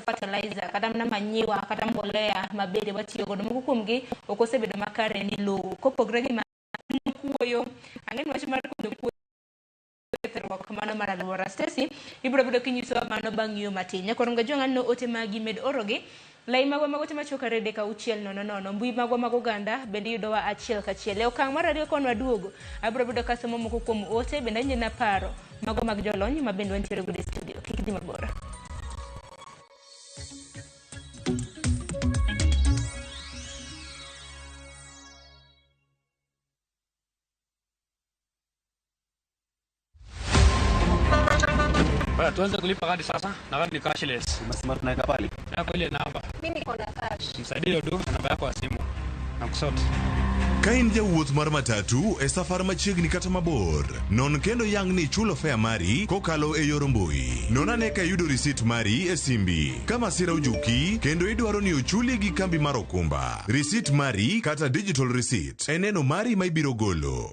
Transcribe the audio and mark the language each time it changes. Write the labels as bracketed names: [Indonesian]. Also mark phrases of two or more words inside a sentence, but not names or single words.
[Luo (Kenya and Tanzania)] fertilizer kata mana manyiwa kata mbolea ma bende watiyo godo moko kuom gi ok osebedo makare ni lowo kopogre gi kuoyo ang'eni wach mar kuoyo kamano mar alwora Stacy ibiro bedo kinyiso mano bang' yo matin nyakoro nga jong'ano ote magi med orogi lai magwa magote machokare deka 600 mbui magwa mag oganda bende yudowa achiel kachiel e okang' mar ariyo konwa duogo abiro bedo kasomo moko kuom ote bende anyina paro magwa mag jolony ma bende wantiere godo e studio kik dhi mabor. [Swahili] Tuanze kulipa kadi sasa, na kadi ni cashless. Unasema tunaweka pale. Yako ile namba. Mimi niko na cash. Msaidie ndo namba yako ya simu. Na kusoti. [Luo (Kenya and Tanzania)] Ka in jawuoth mar matatu e safar machiegni kata mabor, non kendo yang ni chulo fare mari kokalo e yor mbui. Non ane ka yudo risit mari e simbi. Kama sira ujuki, kendo idwaro ni ochuli gi kambi mar okumba. Risit mari kata [English] digital receipt [Luo (Kenya and Tanzania)] eneno mari ma ibiro golo.